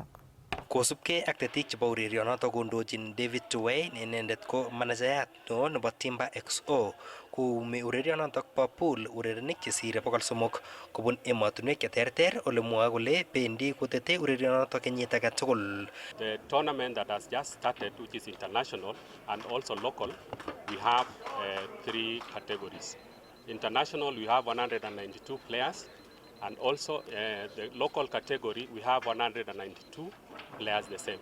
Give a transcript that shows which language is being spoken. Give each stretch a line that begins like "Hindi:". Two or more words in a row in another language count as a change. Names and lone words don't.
Kalenjin: Kosubkei ak tetik chebo urerionotok kondochin David Tuwei, ne inendet ko manajayat neo nebo Timber XO, koumi urerionotok bo pool urerenik chesire 300 kobun emotinwek cheterter ole mwoe kole bendi kotete urerionotok kenyit age tugul.
English: The tournament that has just started, which is international and also local, we have 3 categories. International, we have 192 players. And also the local category, we have 192 players the same.